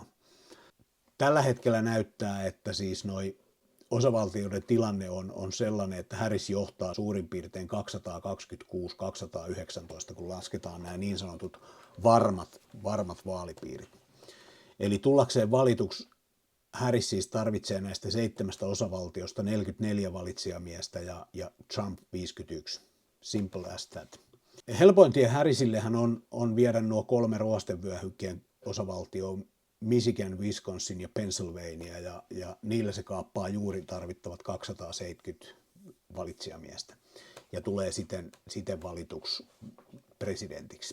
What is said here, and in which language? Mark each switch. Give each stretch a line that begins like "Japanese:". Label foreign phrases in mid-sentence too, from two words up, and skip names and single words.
Finnish: Tällä hetkellä näyttää, että siis noi osavaltioiden tilanne on sellainen, että Harris johtaa suurin piirtein 226-219, kun lasketaan nämä niin sanotut varmat vaalipiirit. Eli tullakseen valituksi Harris siis tarvitsee näistä 7 osavaltiosta 44 valitsijamiestä ja Trump 51.
English: Simple as that.
Finnish: Helpoin tie Harrisillehän on viedä nuo 3 ruostevyöhykkeen osavaltioon, Michigan, Wisconsin ja Pennsylvania, ja niillä se kaappaa juuri tarvittavat 270 valitsijamiestä ja tulee siten valituksi presidentiksi.